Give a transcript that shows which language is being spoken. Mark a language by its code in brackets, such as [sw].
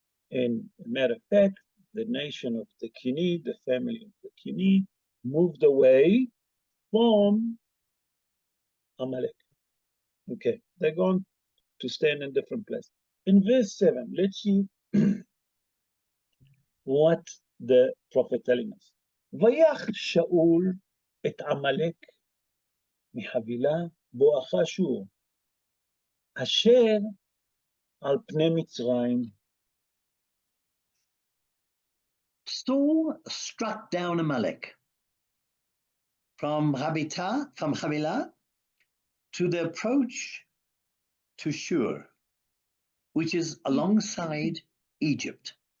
[en] In a matter of fact, the nation of the Kini, the family of the Kini, moved away from Amalek. Okay, they're going to stand in different places. In verse 7, let's see what the prophet telling us. [he] ויך שאול את עמלק מחבילה בואכה שור, אשר על פני מצרים. [en] Saul struck down Amalek from Havilah to the approach to Shur, which is alongside Egypt.